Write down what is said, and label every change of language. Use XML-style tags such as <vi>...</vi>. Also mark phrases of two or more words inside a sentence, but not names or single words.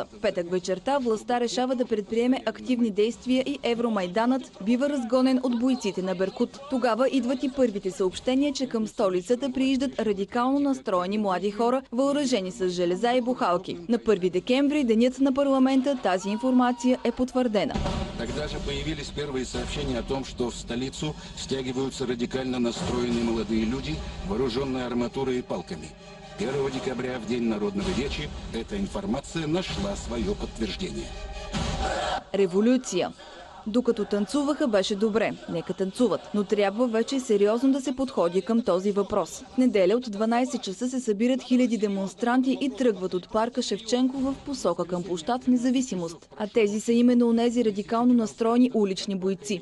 <bg>В петък вечерта властта решава да предприеме активни действия и Евромайданът бива разгонен от бойците на Беркут. Тогава идват и първите съобщения, че към столицата прииждат радикално настроени млади хора, въоръжени с железа и бухалки. На 1 декември, денят на парламента, тази информация е потвърдена.</bg> <ru>Тогда же появились первые сообщения о том, что в столицу стягиваются радикально настроенные молодые люди, вооруженные арматурой и палками. 1 декабря, в День народного речи, эта информация нашла свое подтверждение.</ru> <bg>Революция. Докато танцуваха, беше добре. Нека танцуват. Но трябва вече сериозно да се подходи към този въпрос. В неделя от 12 часа се събират хиляди демонстранти и тръгват от парка Шевченко в посока към площад Независимост. А тези са именно онези радикално настроени улични бойци.</bg>